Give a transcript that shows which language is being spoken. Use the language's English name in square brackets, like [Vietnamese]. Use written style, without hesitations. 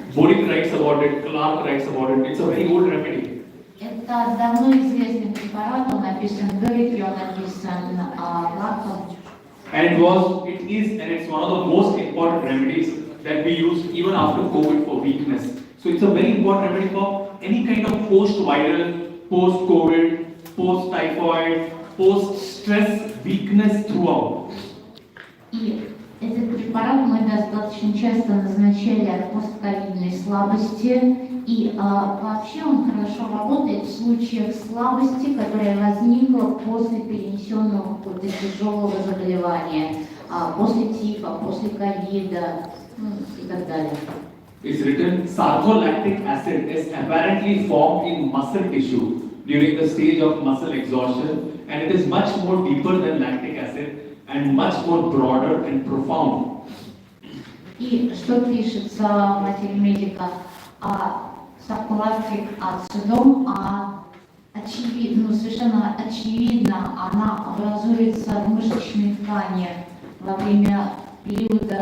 [English] Boric writes about it, Clark writes about it. It's a very old remedy. [Russian] Это давно известный препарат, он написан в Бёрике, он написан Лаком. [English] And it is, and it's one of the most important remedies that we use even after COVID for weakness. So it's a very important remedy for any kind of post-viral, post-COVID, post-typhoid, post-stress weakness throughout. [Russian] И этот препарат мы достаточно часто назначали от постковидной слабости, и вообще он хорошо работает в случаях слабости, которая возникла после перенесенного какого-то тяжелого заболевания, после тифа, после ковида и так далее. [English] It's written lactic acid is apparently formed in muscle tissue during the stage of muscle exhaustion, and it is much more deeper than lactic acid and much more broader and profound. [Russian] И что пишется в материи медика? Lactic ацидум, очевидно, совершенно очевидно, она образуется в мышечной ткани во время периода